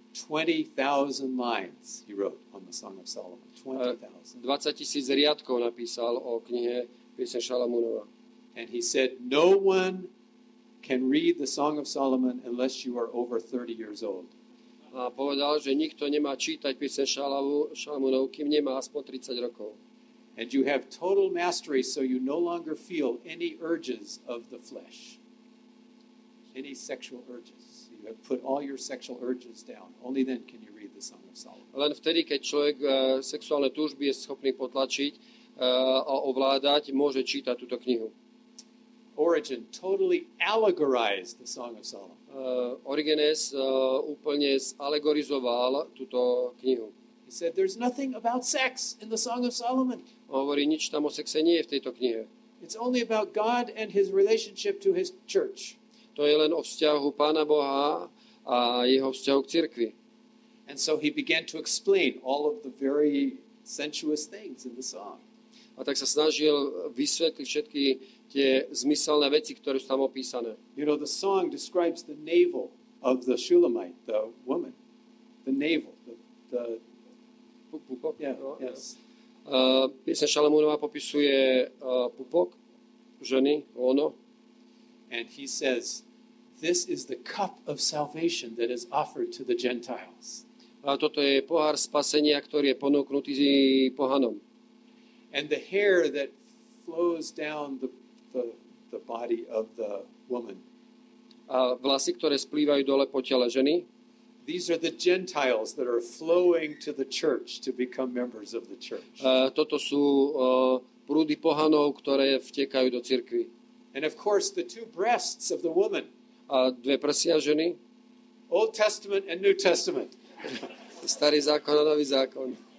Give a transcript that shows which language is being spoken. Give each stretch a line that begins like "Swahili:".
English: 20,000 lines he wrote on the Song of Solomon. 20,000.
Slovak: 20,000 riadkov napísal o knihe piesne Šalamúnova.
English: And he said, no one can read the Song of Solomon unless you are over 30 years old.
Slovak: A povedal, že nikto nemá čítať pieseň Šalamúnov, kým nemá aspoň 30 rokov.
English: And you have total mastery, so you no longer feel any urges of the flesh. Any sexual urges. You have put all your sexual urges down. Only then can you read the Song of Solomon.
Slovak: Len vtedy, keď človek sexuálne túžby je schopný potlačiť a ovládať, môže čítať túto knihu.
English: Origen totally allegorized the Song of Solomon.
Slovak: Origenes úplne alegorizoval túto knihu.
English: He said, there's nothing about sex in the Song of Solomon.
Slovak: Hovorí, nič tam o sexe nie je v tejto knihe.
English: It's only about God and his relationship to his church.
Slovak: To je len o vzťahu Pána Boha a jeho vzťahu k cirkvi.
English: And so he began to explain all of the very sensuous things in the song.
Slovak: A tak sa snažil vysvetliť všetky tie zmyselné veci, ktoré sú tam opísané.
English: You know, the song describes the navel of the Shulamite, the woman. The navel, the
Slovak: Pupok?
English: yeah, yes.
Slovak: Pieseň Šalamúnova popisuje pupok ženy, ono.
English: And he says, this is the cup of salvation that is offered to the Gentiles.
Slovak: A toto je pohár spasenia, ktorý je ponúknutý pohanom.
English: And the hair that flows down the body of the woman.
Slovak: A vlasy, ktoré splývajú dole po tele ženy.
English: These are the Gentiles that are flowing to the church to become members of the church.
Slovak: Toto sú prúdy pohanov, ktoré vtekajú do cirkvi.
English: And of course, the two breasts of the woman.
Slovak: A dve prsia ženy.
English: Old Testament and New Testament.
Slovak: Starý zákon a nový zákon.